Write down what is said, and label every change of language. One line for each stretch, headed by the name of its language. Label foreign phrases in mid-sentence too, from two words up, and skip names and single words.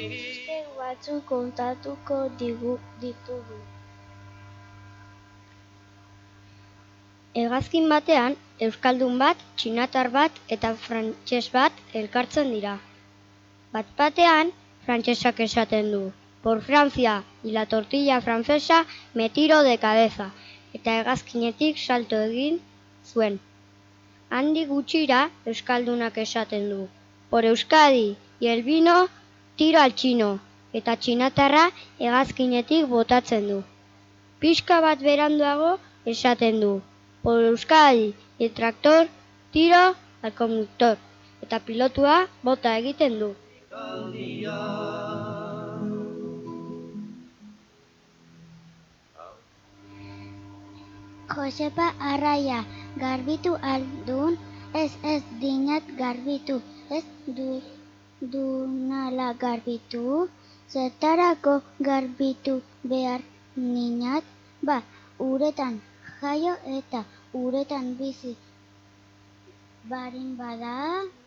Basque: Batzuk kontatuko ditugu. Hegazkin batean, euskaldun bat, txinatar bat eta frantses bat elkartzen dira. Bat-batean, frantsesak esaten du,
Spanish: por Francia y la tortilla francesa me tiro de cabeza,
Basque: eta hegazkinetik salto egin zuen. Handik gutxira, euskaldunak esaten du,
Spanish: por Euskadi y el vino tiro al chino,
Basque: eta txinatarra hegazkinetik botatzen du. Pixka bat beranduago esaten du,
Spanish: por Euskadi y el tractor tiro al conductor,
Basque: eta pilotua bota egiten du. Josepa arraia, garbitu aldun, ez dinat garbitu, ez dunala garbitu, zertarako garbitu behar ninat, ba, uretan jaio eta uretan bizi barin bada.